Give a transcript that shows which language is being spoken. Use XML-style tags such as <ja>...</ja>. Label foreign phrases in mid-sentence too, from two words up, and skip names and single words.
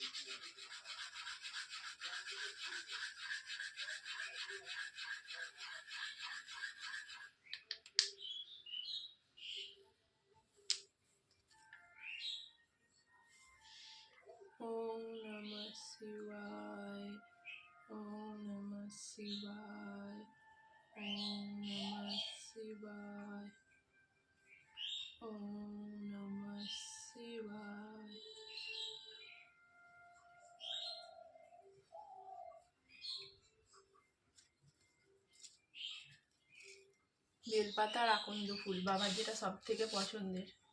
<sa>ओम् नमः शिवाय, ओम् नमः शिवाय, ओम् नमः शिवाय, ओम् नमः शिवाय।</sa> <bn>বেলপাতা আর আকন্দ ফুল বাবার যেটা সব থেকে পছন্দের।</bn>